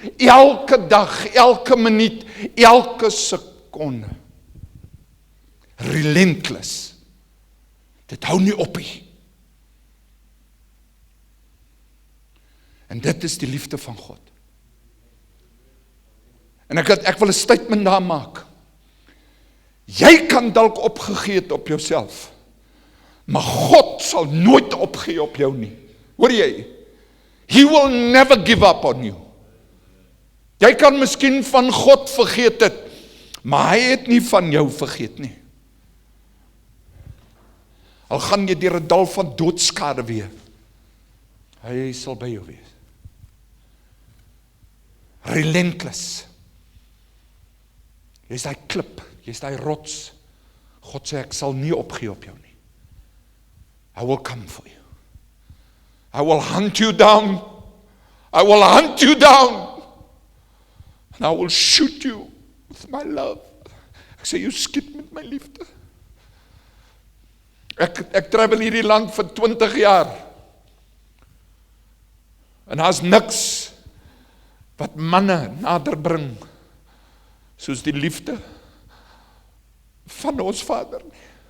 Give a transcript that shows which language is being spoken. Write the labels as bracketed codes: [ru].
[af] Elke dag, elke minuut, elke sekonde. Relentless. Dit hou nie op nie. En dit is die liefde van God. En ek wil 'n statement daar maak. Jy kan dalk opgegee het op jouself, maar God sal nooit opgee op jou nie. Hoor jy? [en] He will never give up on you. [af] Jy kan miskien van God vergeet het, maar hy het nie van jou vergeet nie. Al gaan jy deur 'n dal van doodskade weer, hy sal by jou wees. [en] Relentless. [af] Jy is daai klip, jy is daai rots. God sê, ek sal nie opgee op jou nie. [en] I will come for you. I will hunt you down. I will hunt you down. And I will shoot you with my love. [af] Ek sê, jy skiet met my liefde. Ek travel hierdie land vir 20 jaar. En daar's niks wat manne nader bring soos die liefde van ons Vader nie.